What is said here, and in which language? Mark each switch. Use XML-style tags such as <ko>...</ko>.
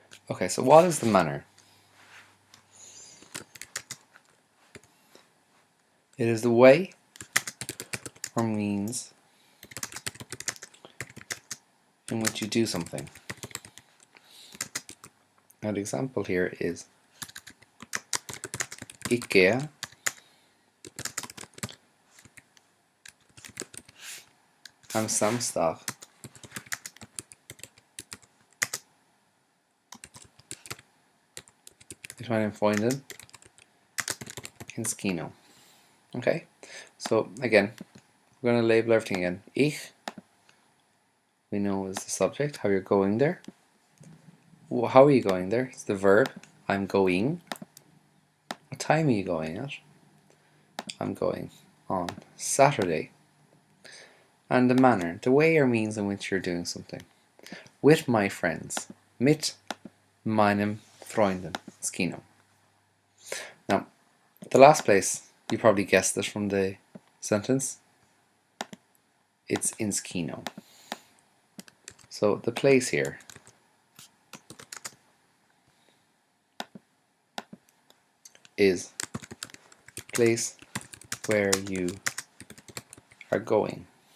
<en>Okay, so what is the manner? It is the way or means in which you do something. Now the example here is Ich gehe am Samstag</en> <de>meinem Freunden ins Kino.</de> <en>Okay, so again, we're going to label everything again. Ich, we know is the subject, how you're going there. How are you going there? It's the verb, I'm going. What time are you going at? I'm going on Saturday. And the manner, the way or means in which you're doing something. With my friends.</en> <de>Mit meinem Freunden ins Kino.</de> <en>Now, the last place, you probably guessed it from the sentence. It's ins Kino. So the place here is place where you are going.</en>